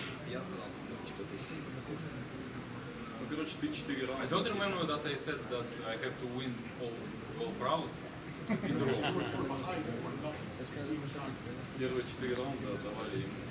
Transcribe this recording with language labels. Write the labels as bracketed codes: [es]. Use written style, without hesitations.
[ru] Я сказал, ну, типа, ты ну, короче, ты 4 раунда. [en] I don't remember that I said that I have to win all rounds. [ru] Первые 4 раунда давали ему.